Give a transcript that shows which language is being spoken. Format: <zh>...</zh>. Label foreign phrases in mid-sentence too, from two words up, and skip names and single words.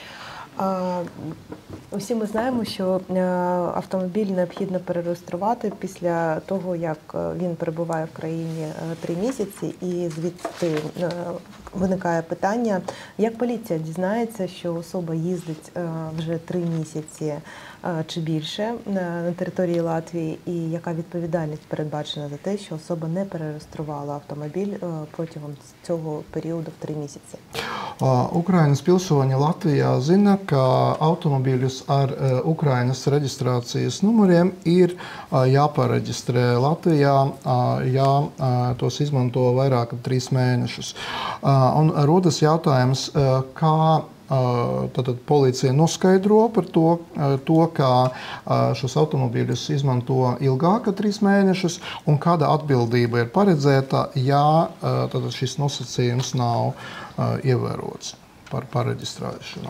<uk>Усі ми знаємо, що автомобіль необхідно перереєструвати після того, як він перебуває в країні 3 місяці, і звідти виникає питання, як поліція дізнається, що особа їздить вже 3 місяці чи більше на території Латвії, і яка відповідальність передбачена за те, що особа не перереєструвала автомобіль протягом цього періоду в 3 місяці?</uk> <lv>Ukrainas pilsoņi Latvijā zina, ka automobīļus ar Ukrainas reģistrācijas numuriem ir jāpareģistrē Latvijā, ja tos izmanto vairāk kā 3 mēnešus. Un rodas jautājums, kā tātad policija noskaidro par to, ka šos automobīļus izmanto ilgāk kā 3 mēnešus, un kāda atbildība ir paredzēta, ja tātad šis nosacījums nav ievērots par pareģistrēšanu.</lv>